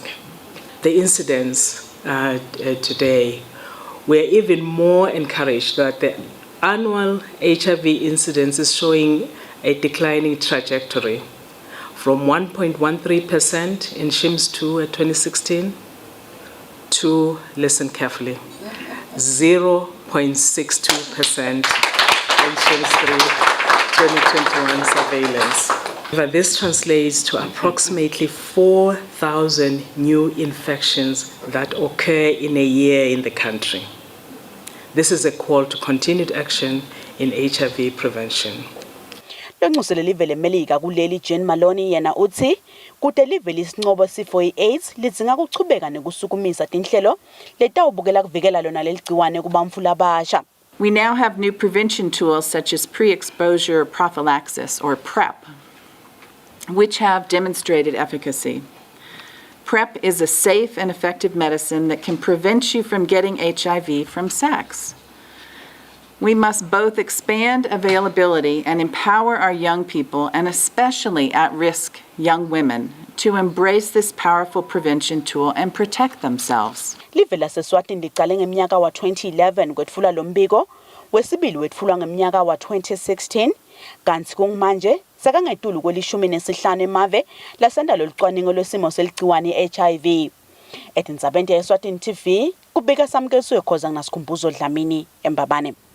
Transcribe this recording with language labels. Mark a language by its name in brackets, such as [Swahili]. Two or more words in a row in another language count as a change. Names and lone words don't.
[English] The incidence today, we're even more encouraged that the annual HIV incidence is showing a declining trajectory from 1.13% in SHIMS 2 at 2016 to, listen carefully, 0.62% in SHIMS 3 2021 surveillance. But this translates to approximately 4,000 new infections that occur in a year in the country. This is a call to continued action in HIV prevention. [Swati] Kusile live leMelika kuleli Jane Maloney yena uthi kude live lisinqobo sifo i-AIDS lidzinga kuchubeka nekusukumisa tinhlelo letawubukela kuvikela lona leligciwane kubamfula abasha. [English] We now have new prevention tools such as pre-exposure prophylaxis or PrEP, which have demonstrated efficacy. PrEP is a safe and effective medicine that can prevent you from getting HIV from sex. We must both expand availability and empower our young people, and especially at-risk young women, to embrace this powerful prevention tool and protect themselves. [Swati] Live laseSwatini licale ngeminyaka wa 2011 kwetfula lombiko, wesibili wetfulwa ngeminyaka wa 2016, kanti kumanje sekangetulu kweli-15 emave lasenda lolicwaningo lwesimo seligciwane HIV. Etindzabeni yeSwatini TV, kubika samukeliwe khoza ngasikhumbuzo Dlamini eMbabane.